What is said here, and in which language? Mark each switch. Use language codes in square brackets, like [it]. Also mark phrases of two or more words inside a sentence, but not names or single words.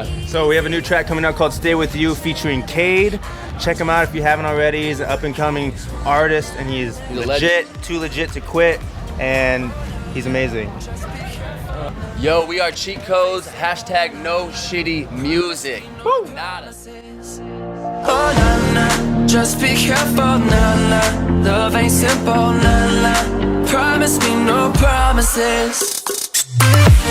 [en] so we have a new track coming out called "Stay With You" featuring Cade. Check him out if you haven't already. He's an up-and-coming artist, and he's a legit, too legit to quit, and he's amazing. Yo, we are Cheat Codes, hashtag no shitty music. Woo! Nada. Oh na na, just be careful, na na. Love ain't simple, na na. Promise me no promises.